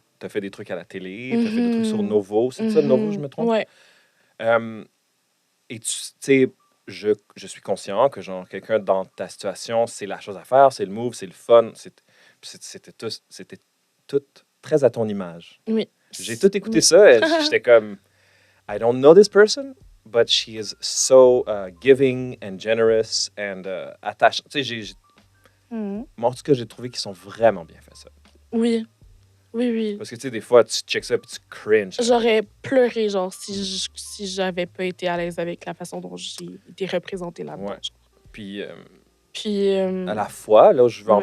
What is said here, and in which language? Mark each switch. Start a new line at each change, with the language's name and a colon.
French: T'as fait des trucs à la télé, t'as fait des trucs sur Novo. C'est ça, Novo, je me trompe? Ouais. Et tu sais, je suis conscient que, genre, quelqu'un dans ta situation, c'est la chose à faire, c'est le move, c'est le fun. C'était tout très à ton image. Oui. J'ai tout écouté Oui. ça et j'étais comme,
English: I don't know this person, but she is so giving and generous and attachante.
French: Tu sais, Mhm. moi, en tout cas, j'ai trouvé qu'ils sont vraiment bien fait ça. Oui. Oui, oui. Parce que, tu sais, des fois, tu checks ça et tu cringes. J'aurais pleuré, genre, si j'avais pas été à l'aise avec la façon dont j'ai été représentée là-dedans. Ouais. Puis, Puis. à la fois, là où je veux en